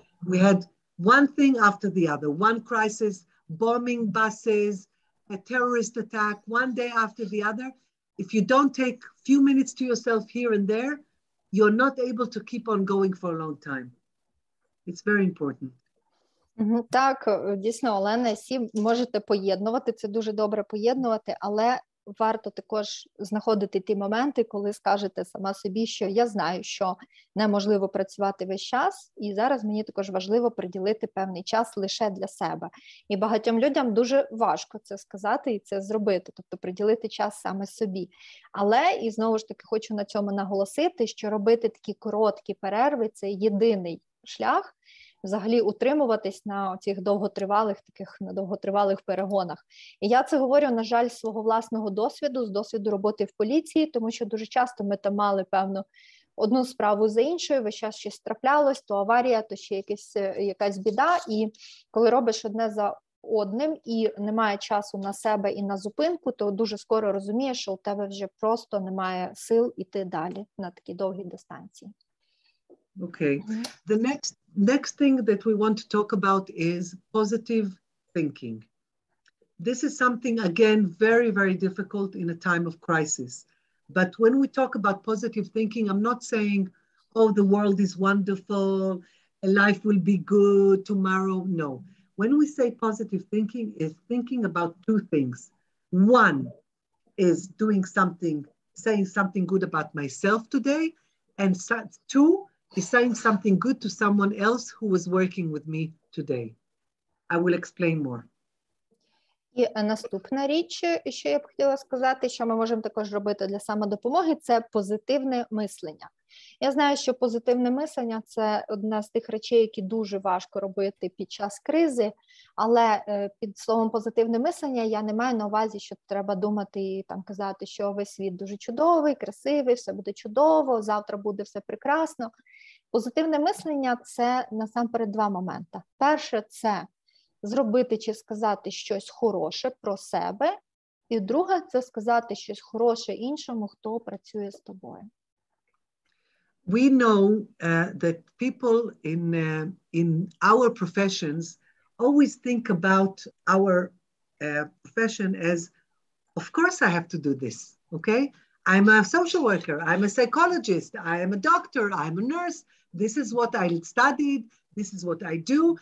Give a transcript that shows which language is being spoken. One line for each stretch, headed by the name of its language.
English: We had one thing after the other, one crisis, bombing buses, a terrorist attack, one day after the other. If you don't take a few minutes to yourself here and there, you're not able to keep on going for a long time. It's very important.
Ukrainian: Так, дійсно, Олена, всі можете поєднувати, це дуже добре поєднувати, але варто також знаходити ті моменти, коли скажете сама собі, що я знаю, що неможливо працювати весь час, і зараз мені також важливо приділити певний час лише для себе. І багатьом людям дуже важко це сказати і це зробити, тобто приділити час саме собі. Але, і знову ж таки хочу на цьому наголосити, що робити такі короткі перерви – це єдиний шлях, взагалі утримуватись на цих довготривалих перегонах. І я це говорю, на жаль, з свого власного досвіду, з досвіду роботи в поліції, тому що дуже часто ми там мали певну одну справу за іншою, весь час щось траплялось, то аварія, то ще якась біда, і коли робиш одне за одним і немає часу на себе і на зупинку, то дуже скоро розумієш, що у тебе вже просто немає сил іти далі на такі довгі дистанції.
English: Okay. The next thing that we want to talk about is positive thinking. This is something, again, very, very difficult in a time of crisis. But when we talk about positive thinking, I'm not saying, oh, the world is wonderful, life will be good tomorrow. No. When we say positive thinking, is thinking about two things. One is doing something, saying something good about myself today. And two, is saying something good to someone else who was working with me today. I will explain more.
Ukrainian: І наступна річ, що я б хотіла сказати, що ми можемо також робити для самодопомоги, це позитивне мислення. Я знаю, що позитивне мислення – це одна з тих речей, які дуже важко робити під час кризи, але під словом позитивне мислення я не маю на увазі, що треба думати і там казати, що весь світ дуже чудовий, красивий, все буде чудово, завтра буде все прекрасно. Позитивне мислення – це насамперед два моменти. Перше – це зробити чи сказати щось хороше про себе, і друге – це сказати щось хороше іншому, хто працює з тобою.
English: We know that people in our professions always think about our profession as, of course I have to do this, okay? I'm a social worker, I'm a psychologist, I am a doctor, I'm a nurse, this is what I studied, this is what I do.